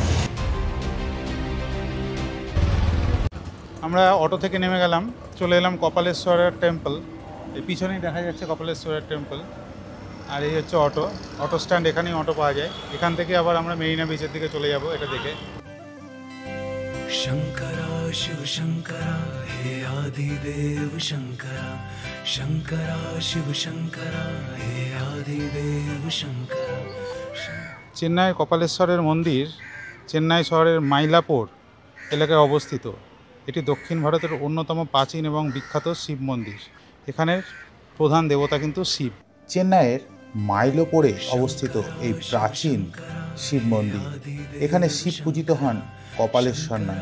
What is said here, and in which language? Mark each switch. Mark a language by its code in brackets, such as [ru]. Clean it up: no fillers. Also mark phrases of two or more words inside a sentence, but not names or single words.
[bn] আমরা অটো থেকে নেমে গেলাম, চলে এলাম কপালেশ্বরের টেম্পল। এই পিছনেই দেখা যাচ্ছে কপালেশ্বরের টেম্পল। আর এই হচ্ছে অটো, [en] auto stand, [bn] এখানেই অটো পাওয়া যায়। এখান থেকে আবার আমরা মেরিনা বিচের দিকে চলে যাব এটা দেখে। [hi] शंकरा शिव शंकरा हे आदिदेव शंकरा शंकरा शिव शंकरा हे आदिदेव शंकरा। [bn] চেন্নাই কপালেশ্বরের মন্দির চেন্নাই শহরের মাইলাপুর এলাকায় অবস্থিত। এটি দক্ষিণ ভারতের অন্যতম প্রাচীন এবং বিখ্যাত শিব মন্দির। এখানের প্রধান দেবতা কিন্তু শিব। চেন্নাইয়ের মাইলোপোরে অবস্থিত এই প্রাচীন শিব মন্দির, এখানে শিব পূজিত হন কপালেশ্বর নামে।